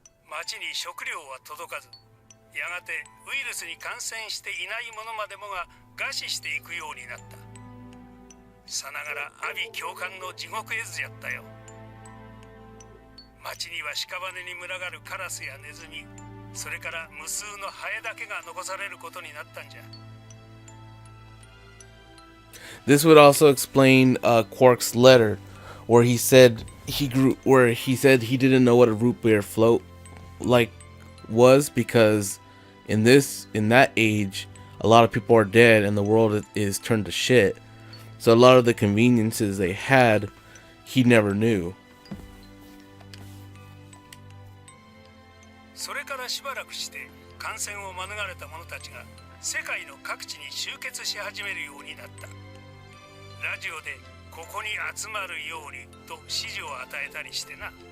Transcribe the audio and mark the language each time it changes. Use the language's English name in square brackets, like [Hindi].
[Japanese] 街に食料は届かず、やがてウイルスに感染していない者までもが餓死していくようになった。さながら阿鼻教官の地獄絵図やったよ。街には屍に群がるカラスやネズミ、それから無数のハエだけが残されることになったんじゃ。 [English] This would also explain Quark's letter, where he said he didn't know what a root beer float was, because in that age, a lot of people are dead and the world is turned to shit. So a lot of the conveniences they had, he never knew. [Japanese] それからしばらくして感染を免れた者たちが世界の各地に集結し始めるようになった。ラジオでここに集まるようにと指示を与えたりしてな。